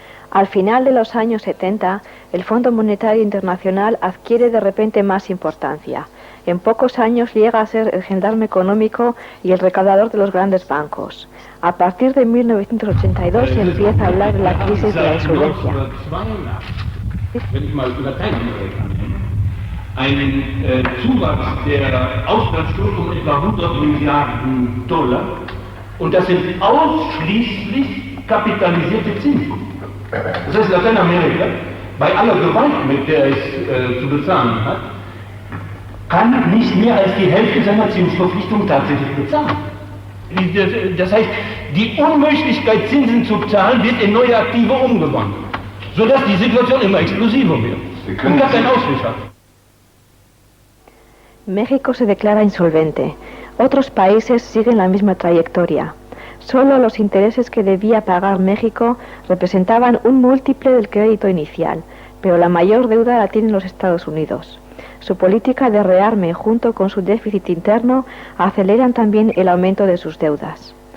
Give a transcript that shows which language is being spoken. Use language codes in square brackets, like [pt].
[es] Al final de los años 70, el Fondo Monetario Internacional adquiere de repente más importancia. En pocos años llega a ser el gendarme económico y el recaudador de los grandes bancos. A partir de 1982 se empieza a hablar de la crisis de la insolvencia. [de] Wenn ich mal über Teilung annehme, einen Zuwachs der Auslandsschulden um etwa 100 Milliarden Dollar und das sind ausschließlich kapitalisierte Zinsen. Das heißt, Lateinamerika, bei aller Gewalt, mit der es zu bezahlen hat, kann nicht mehr als die Hälfte seiner Zinsverpflichtungen tatsächlich bezahlen. Das heißt, die Unmöglichkeit, Zinsen zu zahlen, wird in neue Aktive umgewandelt, sodass die Situation immer explosiver wird und gar keinen Ausweg hat. [es] México se declara insolvente. Otros países siguen la misma trayectoria. Solo los intereses que debía pagar México representaban un múltiple del crédito inicial, pero la mayor deuda la tienen los Estados Unidos. Su política de rearme junto con su déficit interno aceleran también el aumento de sus deudas.